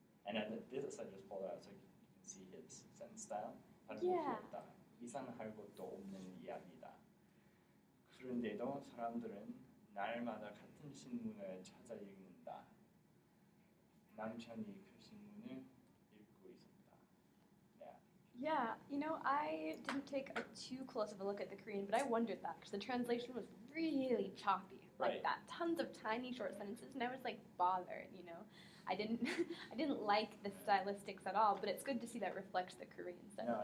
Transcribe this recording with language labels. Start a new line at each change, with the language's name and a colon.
English: And this I just pulled out so you can see his sentence style.
Korean: 다른 것이 없다. 이상할 것도 없는 이야기다. 그런데도 사람들은 날마다 같은 신문을 찾아 읽는다. 남편이 그 신문을 읽고 있었다.
English: Yeah, I didn't take too close of a look at the Korean, but I wondered that because the translation was really choppy, like that. Tons of tiny short sentences, and I was bothered, I didn't like the stylistics at all, but it's good to see that reflects the Korean sentence.